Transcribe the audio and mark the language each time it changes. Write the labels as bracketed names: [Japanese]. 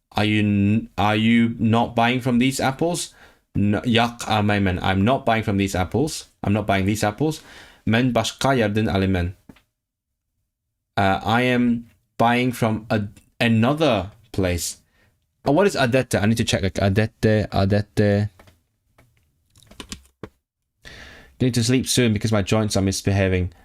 [English] Are you not buying from these apples? [Uzbek] Yo'q almayman. [English] I'm not buying from these apples. I'm not buying these apples. [Uzbek] Men boshqa yerdan olaman. [English] I am buying from another place. Oh, what is adette? I need to check. Like adette. Need to sleep soon because my joints are misbehaving.